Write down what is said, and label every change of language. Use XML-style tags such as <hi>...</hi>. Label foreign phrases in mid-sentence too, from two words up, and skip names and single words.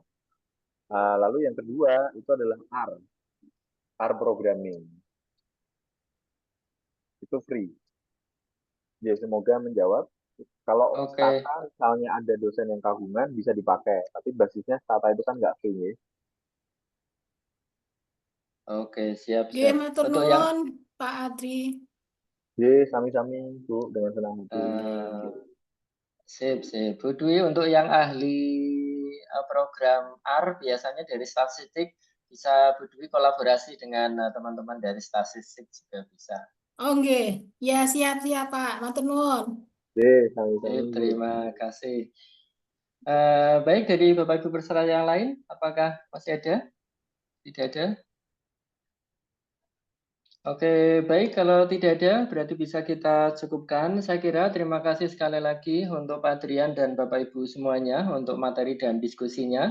<id>Lalu yang kedua itu adalah</id> <en>R programming.</en> <id>Itu free. Ya, semoga menjawab. Kalau Stata misalnya ada dosen yang kagum bisa dipakai, tapi basisnya Stata itu kan nggak free ya. Oke, siap.</id> <jv>Matur nuwun, Pak Adri. Sami-sami Bu,</jv> <id>dengan senang hati. Sip. Bu Dwi, untuk yang ahli program R biasanya dari statistik bisa Bu Dwi kolaborasi dengan teman-teman dari statistik juga bisa. Oh nggih, ya siap Pak,</id> <jv>matur nuwun. Sami-sami.</jv> <id>Terima kasih. Baik, dari Bapak Ibu peserta yang lain, apakah masih ada? Tidak ada? Oke, baik. Kalau tidak ada, berarti bisa kita cukupkan. Saya kira terima kasih sekali lagi untuk Pak Adrian dan Bapak Ibu semuanya untuk materi dan diskusinya.</id>